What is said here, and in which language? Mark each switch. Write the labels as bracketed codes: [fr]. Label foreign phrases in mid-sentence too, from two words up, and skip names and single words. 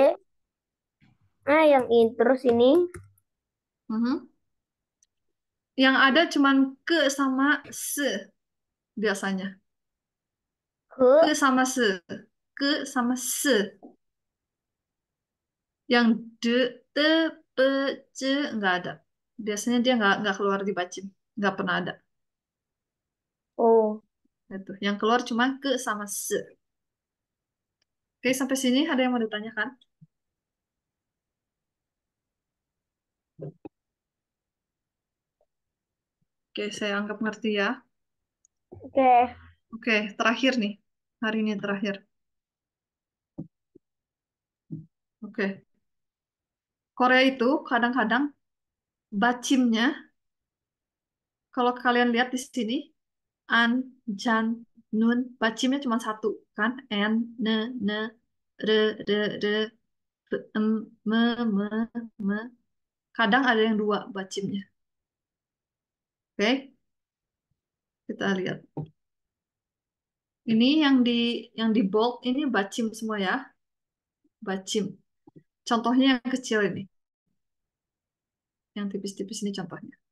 [id] Nah, yang ini terus ini mhm. Yang ada cuman ke sama se biasanya. Ke ke. sama se, ke sama se. Yang de, te, pe, ce nggak ada. Biasanya dia nggak keluar di bacim, nggak pernah ada. Oh, Itu. Yang keluar cuma ke sama se. Oke, sampai sini ada yang mau ditanyakan? Oke, saya anggap ngerti ya. oke. Oke, terakhir nih. Hari ini terakhir. Oke. Korea itu kadang-kadang bacimnya, kalau kalian lihat di sini, an, jan, nun, bacimnya cuma satu, kan? En, ne, re, re, em, me, me. Kadang ada yang dua bacimnya. Oke, kita lihat. Ini yang di bold ini bacim semua ya, bacim. Contohnya yang kecil ini, yang tipis-tipis ini contohnya.